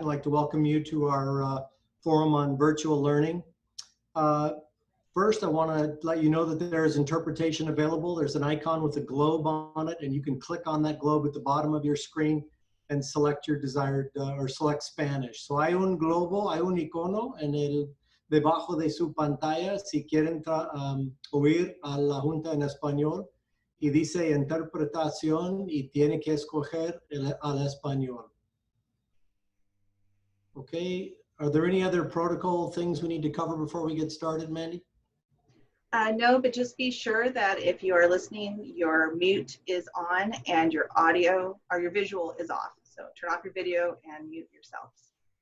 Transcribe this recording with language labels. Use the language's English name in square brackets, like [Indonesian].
[English] I'd like to welcome you to our forum on virtual learning. First, I want to let you know that there is interpretation available. There's an icon with a globe on it, and you can click on that globe at the bottom of your screen and select your desired, or select Spanish. [Spanish] So hay un globo, hay un icono en el debajo de su pantalla si quieren oír a la Junta en español. Y dice interpretación y tiene que escoger al español. [English] Okay, are there any other protocol things we need to cover before we get started, Mandy? No, but just be sure that if you are listening, your mute is on and your audio or your visual is off. So turn off your video and mute yourselves.